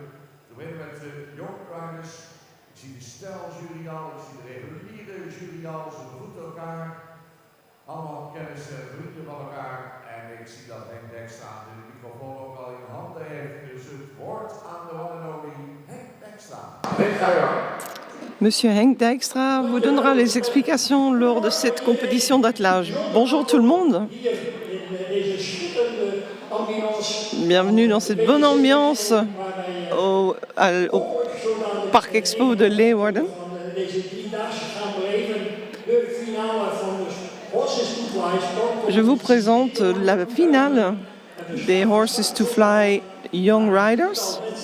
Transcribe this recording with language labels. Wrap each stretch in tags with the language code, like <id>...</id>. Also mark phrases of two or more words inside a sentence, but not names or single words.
<nl>We beginnen met de Young Riders. Ik zie de steljury al, ik zie de reguliere jury al, ze begroeten elkaar. Allemaal kennissen en vrienden van elkaar. En ik zie dat Henk Dijkstra de microfoon ook al in handen heeft. Dus het woord aan de</nl> <en>one and only</en> <nl>Henk Dijkstra. Henk, ga je gang.</nl> <fr>Monsieur Henk Dijkstra vous donnera les explications lors de cette compétition d'attelage. Bonjour tout le monde. Bienvenue dans cette bonne ambiance au Parc Expo de Leeuwarden. Je vous présente la finale des Horses to Fly Young Riders.</fr>